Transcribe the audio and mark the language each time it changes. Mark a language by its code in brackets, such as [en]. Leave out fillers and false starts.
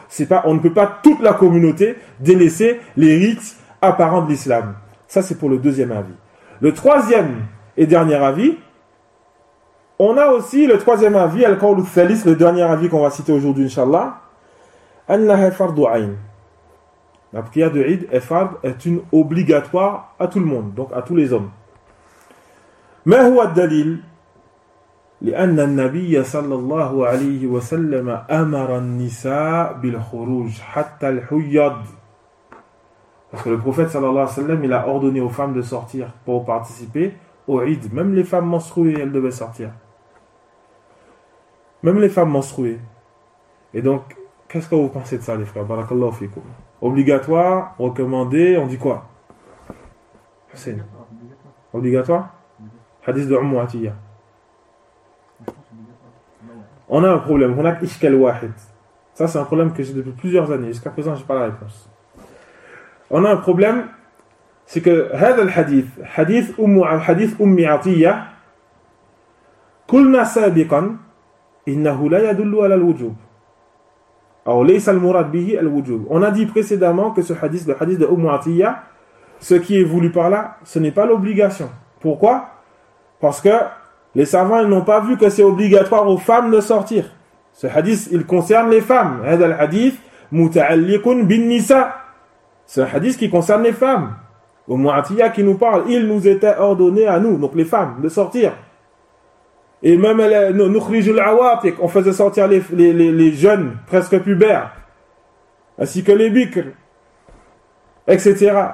[fr] C'est pas, on ne peut pas toute la communauté délaisser les rites apparents de l'islam. Ça, c'est pour le deuxième avis. Le troisième et dernier avis, On a aussi le troisième avis, [ar] Al-Qawl al-Thalith, [fr] le dernier avis qu'on va citer aujourd'hui, Inch'Allah. [ar] Annaha fardu ayn. [fr] La prière de Eid est fard, est une obligatoire à tout le monde, donc à tous les hommes. [ar] Ma huwa ad-dalil? لأن النبي صلى الله عليه وسلم أمر النساء بالخروج حتى الحيض. [fr] Parce que le prophète [ar] صلى الله عليه وسلم [fr] il a ordonné aux femmes de sortir pour participer au Eid. Même les femmes menstruées, elles devaient sortir. Même les femmes menstruées. Et donc, qu'est-ce que vous pensez de ça, les frères? [ar] Barakallahu fikoum. [fr] Obligatoire, recommandé, on dit quoi? Hussein. Obligatoire? Hadith de Umm Atiya. On a un problème. On a [ar] ishkal wahid. [fr] Ça, c'est un problème que j'ai depuis plusieurs années. Jusqu'à présent, je n'ai pas la réponse. On a un problème. C'est que, [ar] هذا الحديث, حديث أم حديث أم عطية, قلنا سابقا, إنه لا يدل على الوجوب. أو ليس المراد به الوجوب. [fr] On a dit précédemment que ce hadith, le hadith de أم عطية, ce qui est voulu par là, ce n'est pas l'obligation. Pourquoi? Parce que les savants ils n'ont pas vu que c'est obligatoire aux femmes de sortir. Ce hadith, il concerne les femmes. [ar] هذا الحديث متعلقون بالنساء. [fr] C'est un hadith qui concerne les femmes. Au Mu'atiyah qui nous parle, il nous était ordonné à nous, donc les femmes, de sortir. Et même [ar] nukhrijul awat, [fr] on faisait sortir les jeunes, presque pubères, ainsi que les bikr, etc.